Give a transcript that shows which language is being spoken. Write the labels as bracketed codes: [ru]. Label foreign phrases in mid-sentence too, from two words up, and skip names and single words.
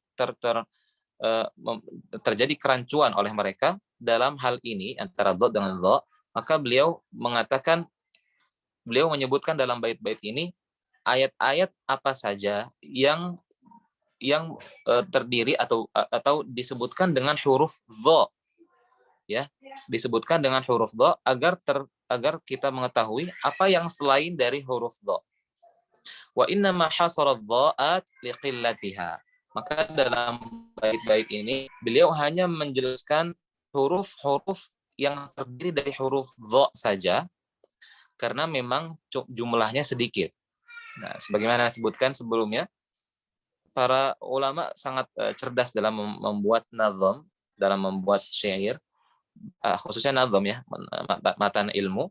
[id] terjadi kerancuan oleh mereka dalam hal ini antara dha dengan dha, maka beliau mengatakan, beliau menyebutkan dalam bait-bait ini ayat-ayat apa saja yang terdiri atau disebutkan dengan huruf dha, ya, disebutkan dengan huruf dha agar kita mengetahui apa yang selain dari huruf dha. [ar] وإنما حصر الظاءات لقلتها. [id] Maka dalam bait-bait ini beliau hanya menjelaskan huruf-huruf yang terdiri dari huruf dha saja karena memang jumlahnya sedikit. Nah, sebagaimana disebutkan sebelumnya, para ulama sangat cerdas dalam membuat nazam, dalam membuat syair, khususnya nazam ya, matan ilmu.